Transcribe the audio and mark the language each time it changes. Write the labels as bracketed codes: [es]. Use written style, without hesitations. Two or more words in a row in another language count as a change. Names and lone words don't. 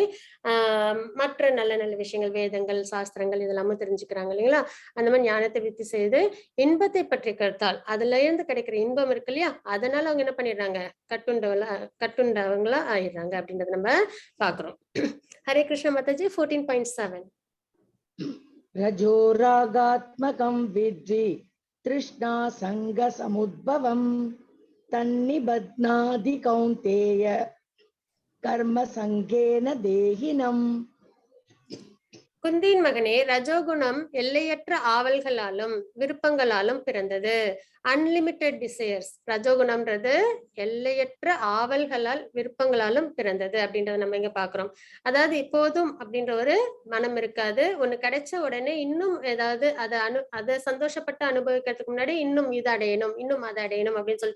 [ta] மற்ற நல்ல நல்ல விஷயங்கள், வேதங்கள், சாஸ்திரங்கள் இதெல்லாமும் தெரிஞ்சுக்கிறாங்க இல்லைங்களா. அந்த மாதிரி ஞானத்தை விருத்தி செய்து இன்பத்தை பற்றி கருத்தால் அதுல இருந்து கிடைக்கிற இன்பம் இருக்கு இல்லையா, அதனால அவங்க என்ன பண்ணிடுறாங்க, கட்டுண்டவங்களா ஆயிடுறாங்க அப்படின்றத நம்ம பாக்குறோம். [sa] हरे कृष्ण [ta] மாதாஜி. 14.7 [sa] रजोरागात्मकं विद्धि तृष्णा संग समुद्भवं तन्निबध्नादि कौन्तेय कर्म संगेन देहिनम्. [ta] குந்தியின் மகனே, ரஜோகுணம் எல்லையற்ற ஆவல்களாலும் விருப்பங்களாலும் பிறந்தது. [en] unlimited desires. [ta] ரஜோகுணம்ன்றது எல்லையற்ற ஆவல்களால் விருப்பங்களாலும் பிறந்தது அப்படின்றத நம்ம இங்க பாக்குறோம். அதாவது இப்போதும் அப்படின்ற ஒரு மனம் இருக்காது. ஒண்ணு கிடைச்ச உடனே இன்னும் ஏதாவது அதை சந்தோஷப்பட்டு அனுபவிக்கிறதுக்கு முன்னாடி இன்னும் இது அடையணும், இன்னும் அதை அடையணும் அப்படின்னு சொல்லிட்டு.